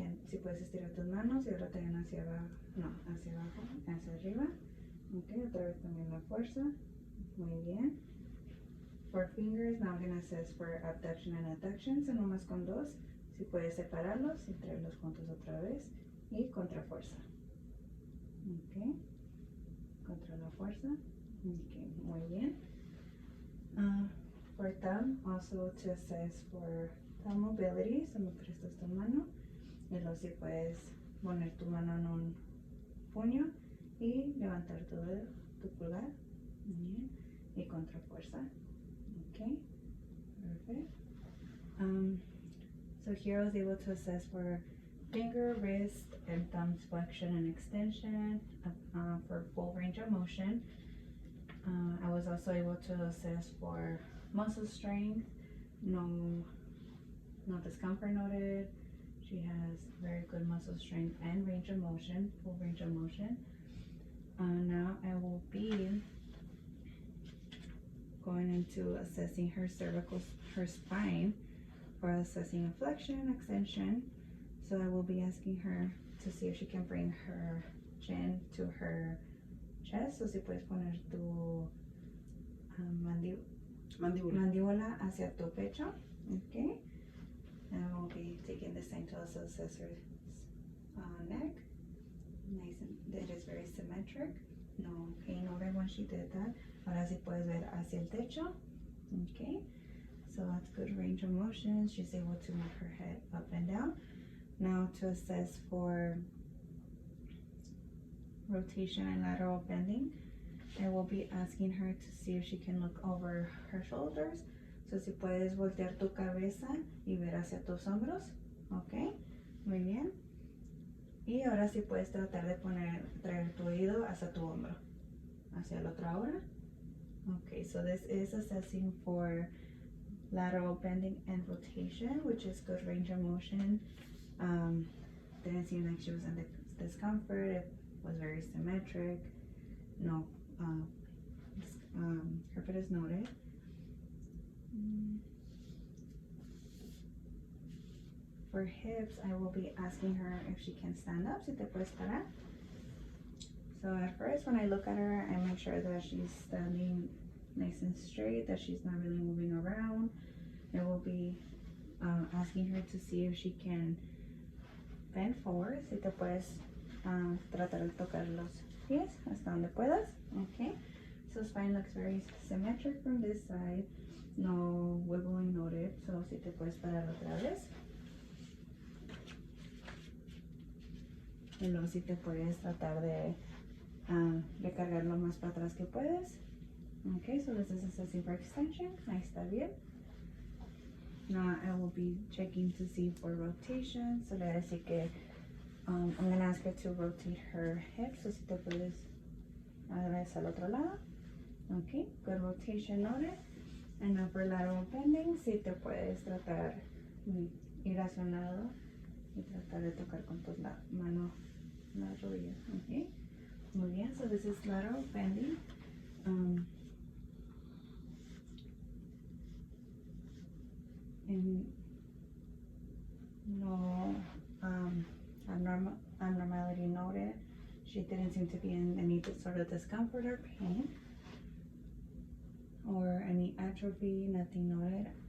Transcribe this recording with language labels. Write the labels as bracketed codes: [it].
[es] Si puedes estirar tus manos y ahora también hacia abajo, hacia abajo, hacia arriba. Okay, otra vez también la fuerza. Muy bien. [en] For fingers, now I'm going to assess for abduction and adduction. [es] So nomás con dos. Si puedes separarlos y traerlos juntos otra vez. Y contra fuerza. Okay. Contra la fuerza. Okay, muy bien. [en] For thumb, also to assess for thumb mobility. [es] So me prestas tu mano. Y luego si puedes poner tu mano en un puño y levantar tu dedo, tu pulgar. Bien. Y contra fuerza. [en] Okay, perfect. So here I was able to assess for finger, wrist, and thumb's flexion and extension for full range of motion. I was also able to assess for muscle strength, no discomfort noted. She has very good muscle strength and range of motion, full range of motion. Now I will be going into assessing her her spine for assessing a flexion, extension. So I will be asking her to see if she can bring her chin to her chest. [es] So si puedes poner tu mandíbula hacia tu pecho. [en] Okay. And I will be taking this time to also assess her neck. Nice, and that is very symmetric. No pain noted when she did that. [es] Ahora sí puedes ver hacia el techo. [en] Okay, so that's good range of motion. She's able to move her head up and down. Now to assess for rotation and lateral bending, I will be asking her to see if she can look over her shoulders. [es] So si puedes voltear tu cabeza y ver hacia tus hombros. Ok, muy bien. Y ahora sí puedes tratar de traer tu oído hacia tu hombro. Hacia el otro ahora. [en] Okay, so this is assessing for lateral bending and rotation, which is good range of motion. Didn't seem like she was in discomfort. It was very symmetric. No, her foot is noted. For hips, I will be asking her if she can stand up. [es] Si te puedes parar. [en] So at first, when I look at her, I make sure that she's standing nice and straight, that she's not really moving around. I will be asking her to see if she can bend forward. [es] Si te puedes tratar de tocar los pies hasta donde puedas. [en] Okay. So spine looks very symmetric from this side. No wiggling noted. [es] So si te puedes parar otra vez. Y luego si te puedes tratar de recargar lo más para atrás que puedes. [en] Okay, so this is assessing for extension. [es] Ahí está bien. [en] Now I will be checking to see for rotation. So [es] le voy a decir que [en] I'm going to ask her to rotate her hips. [es] So si te puedes vez al otro lado. [en] Okay, good rotation noted. And now for lateral bending, [es] si te puedes tratar de ir hacia un lado y tratar de tocar con tus manos las rodillas. Okay, muy bien. [en] So this is lateral bending. And no abnormality noted. She didn't seem to be in any sort of discomfort or pain or any atrophy, nothing noted.